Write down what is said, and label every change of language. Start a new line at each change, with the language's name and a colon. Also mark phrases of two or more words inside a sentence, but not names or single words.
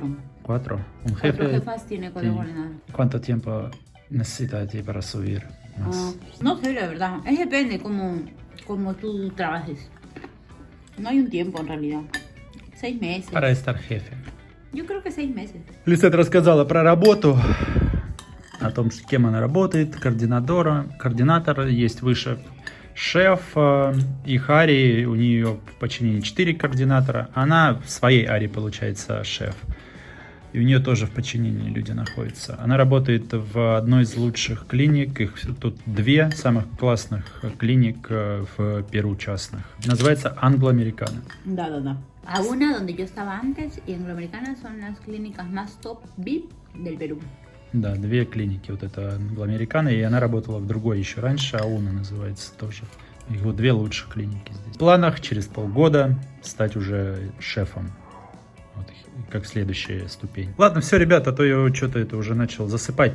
Spanish: 4. Un 4 jefe. jefas tiene código Sí. coordinador. ¿Cuánto tiempo necesita de ti para subir más? No sé, la verdad. Es depende como tú trabajes. No hay un tiempo en realidad. 6 meses. Para estar jefe. Yo creo que 6 meses.
Russian: Лисет рассказала про работу, о том, кем она работает, координатор, есть выше шеф, их арии, у нее в подчинении 4 координатора, она в своей арии, получается, шеф. И у нее тоже в подчинении люди находятся. Она работает в одной из лучших клиник. Их тут две самых классных клиник в Перу частных. Называется Anglo-Americana. Да.
Spanish: A una donde yo estaba antes y Anglo-Americana son las clínicas más top VIP del Perú.
Russian: Да, две клиники. Вот это Anglo-Americana, и она работала в другой еще раньше. Ауна называется тоже. И вот две лучших клиники здесь. В планах через полгода стать уже шефом. Вот, как следующая ступень. Ладно, все, ребята, а то я что-то это уже начал засыпать.